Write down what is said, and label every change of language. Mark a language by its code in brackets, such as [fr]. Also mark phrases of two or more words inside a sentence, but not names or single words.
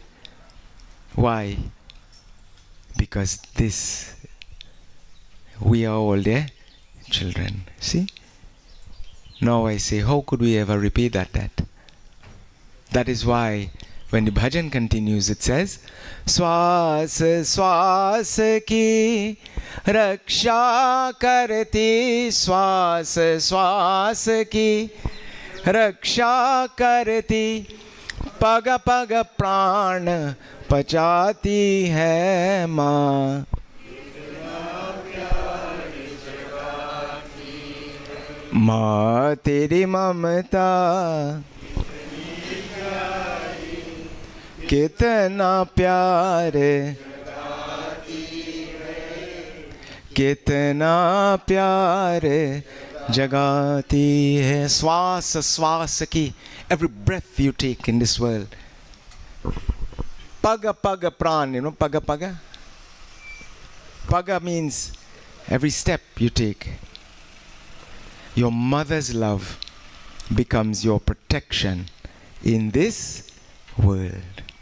[en] Why? Because we are all their children. See? Now I say, how could we ever repay that debt? That is why when the bhajan continues, it says, [hi] श्वास श्वास की रक्षा करती, श्वास श्वास की रक्षा करती, पग पग प्राण बचाती है माँ. माँ तेरी ममता कितना प्यारे, कितना प्यारे जगाती है. श्वास श्वास की, [en] every breath you take in this world. [hi] पग पग प्राण, [en] you know [hi] पग पग? [en] Paga means every step you take. Your mother's love becomes your protection in this world.